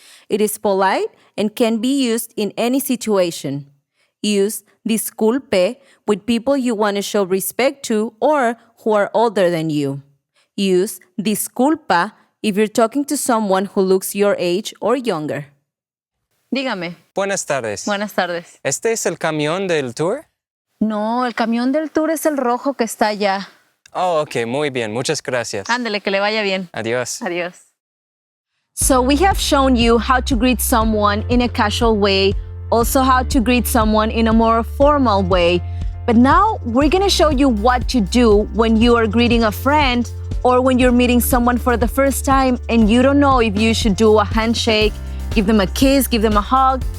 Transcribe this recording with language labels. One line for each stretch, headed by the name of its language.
English: It is polite and can be used in any situation. Use disculpe with people you want to show respect to or who are older than you. Use disculpa if you're talking to someone who looks your age or younger.
Spanish: Dígame. Buenas tardes. Buenas tardes. ¿Este es el camión del tour? No, el camión del tour es el rojo que está allá. Oh, ok, muy bien. Muchas gracias. Ándele, que le vaya bien. Adiós. Adiós.
English: So we have shown you how to greet someone in a casual way, also how to greet someone in a more formal way. But now we're going to show you what to do when you are greeting a friend or when you're meeting someone for the first time and you don't know if you should do a handshake, give them a kiss, give them a hug.